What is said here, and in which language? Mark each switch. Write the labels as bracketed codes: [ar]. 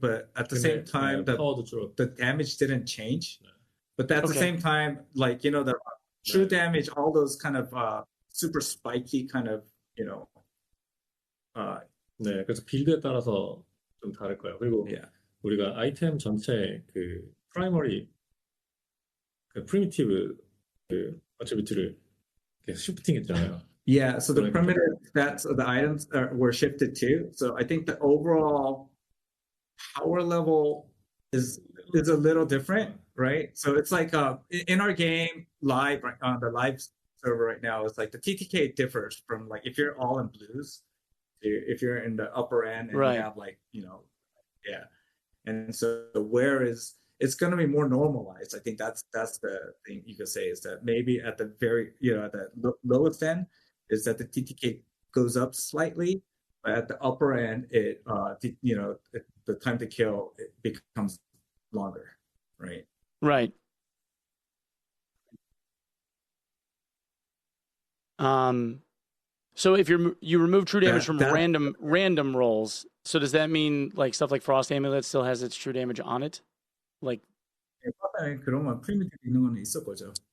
[en] But at the same time, the damage didn't change. But at the same time, like, the true damage, all those kind of super spiky kind of, [ko] 네, 그래서 빌드에 따라서 좀 다를 거예요. 그리고 우리가 아이템 전체 그 프라이머리, 그 프리미티브 그 어트리뷰트를 계속 시프팅 했잖아요. [en] Yeah, so the primitive stats of the items were shifted too. So I think the overall power level is a little different, right? So it's like in our game live on the live server right now, it's like the TTK differs from like if you're all in blues, if you're in the upper end and you have like yeah, and so where is it's going to be more normalized. I think that's the thing you could say is that maybe at the very at the lowest end is that the TTK goes up slightly, but at the upper end it the time to kill it becomes longer, right? Right. So if you remove true damage from random rolls, so does that mean like stuff like Frost Amulet still has its true damage on it? Like [ko] 그런 프리미티브 있는 거는 있을 거죠.